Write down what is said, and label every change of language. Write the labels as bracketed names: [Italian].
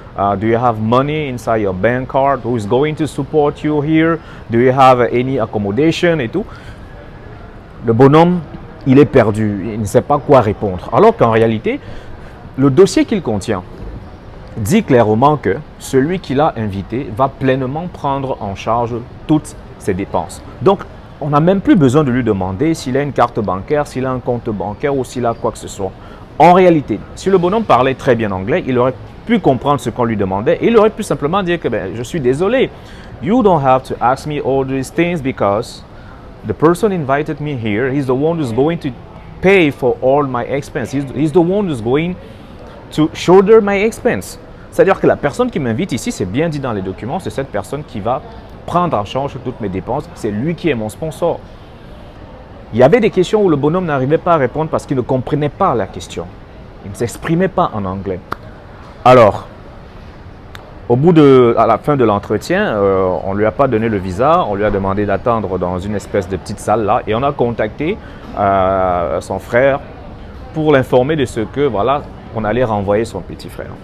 [English] Do you have money inside your bank card? Who is going to support you here? Do you have any accommodation [French] et tout? Le bonhomme, il est perdu, il ne sait pas quoi répondre. Alors qu'en réalité, le dossier qu'il contient dit clairement que celui qui l'a invité va pleinement prendre en charge toutes ses dépenses. Donc, on n'a même plus besoin de lui demander s'il a une carte bancaire, s'il a un compte bancaire ou s'il a quoi que ce soit. En réalité, si le bonhomme parlait très bien anglais, il aurait pu comprendre ce qu'on lui demandait et il aurait pu simplement dire que je suis désolé. [English] You don't have to ask me all these things because the person invited me here. He's the one who's going to pay for all my expense. He's the one who's going to shoulder my expense. [French] C'est-à-dire que la personne qui m'invite ici, c'est bien dit dans les documents, c'est cette personne qui va prendre en charge toutes mes dépenses. C'est lui qui est mon sponsor. Il y avait des questions où le bonhomme n'arrivait pas à répondre parce qu'il ne comprenait pas la question. Il ne s'exprimait pas en anglais. Alors, à la fin de l'entretien, on ne lui a pas donné le visa, on lui a demandé d'attendre dans une espèce de petite salle là et on a contacté son frère pour l'informer de ce que, voilà, on allait renvoyer son petit frère.